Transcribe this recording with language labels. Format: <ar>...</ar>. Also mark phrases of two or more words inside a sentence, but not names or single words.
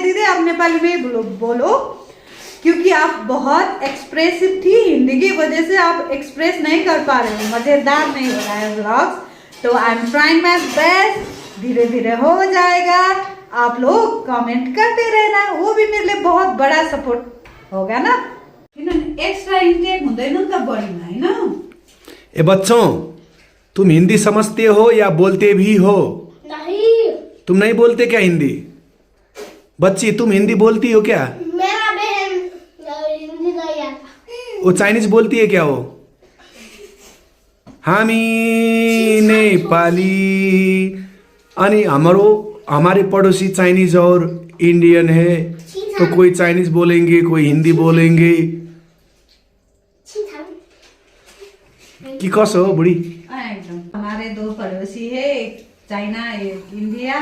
<hi>दीदी आप नेपाली में ही बोलो क्योंकि आप बहुत एक्सप्रेसिव थी, हिंदी की वजह से आप एक्सप्रेस नहीं कर पा रहे हो, मजेदार नहीं हो रहा है व्लॉग्स। तो</hi> <en>I am trying my best,</en> <hi>धीरे धीरे हो जाएगा। आप लोग कमेंट करते रहना, वो भी मेरे लिए बहुत बड़ा सपोर्ट होगा ना।</hi> <en>extra intake</en> <ne>हुँदैन नि त बडीमा हैन।</ne> <hi>ए बच्चों, तुम हिंदी समझते हो या बोलते भी हो? नहीं। तुम नहीं बोलते क्या हिंदी? बच्ची तुम हिंदी बोलती हो क्या? मेरा बहन हिंदी नहीं आता। वो चाइनीज बोलती है क्या वो?</hi> <ne>हामी नेपाली अनि</ne> <hi>हमारे पड़ोसी चाइनीज और इंडियन है, तो कोई चाइनीज बोलेंगे, कोई हिंदी बोलेंगे कि</hi> <ne>कसो हो बुढ़ी?</ne> <hi>एकदम हमारे दो पड़ोसी है, एक चाइना एक इंडिया।</hi>